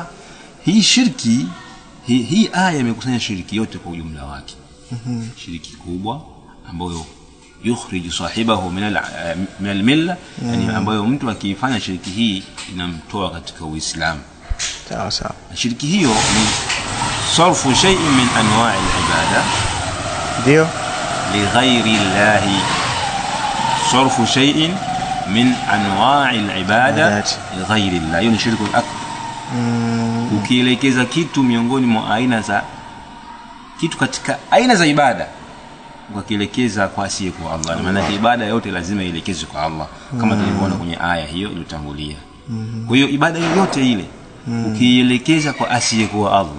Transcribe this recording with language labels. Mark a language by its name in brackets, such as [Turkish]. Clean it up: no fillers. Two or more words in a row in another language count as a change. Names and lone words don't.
[Swahili] Hii shirki, hii aya imekusanya shiriki yote kwa ujumla wake. Shiriki kubwa ambayo [Arabic] يخرج صاحبه من الملة, [Swahili] yani ambayo mtu akifanya shiriki hii inamtoa katika Uislamu. Sawa sawa. Shiriki hiyo ni [Arabic] صرف شيء من أنواع العبادة, [Swahili] ndio, [Arabic] لغير الله. صرف شيء من أنواع العبادة لغير الله, [Swahili] hiyo ni [Arabic] شرك أكبر. [Swahili] Ukielekeza kitu miongoni mwa aina za kitu katika aina za ibada, ukielekeza kwa asiye kwa Allah, maana ibada yote lazima ielekezwe kwa Allah, kama tulivyoona kwenye aya hiyo iliyotangulia. Kwa hiyo ibada yoyote ile ukielekeza kwa asiye kwa Allah,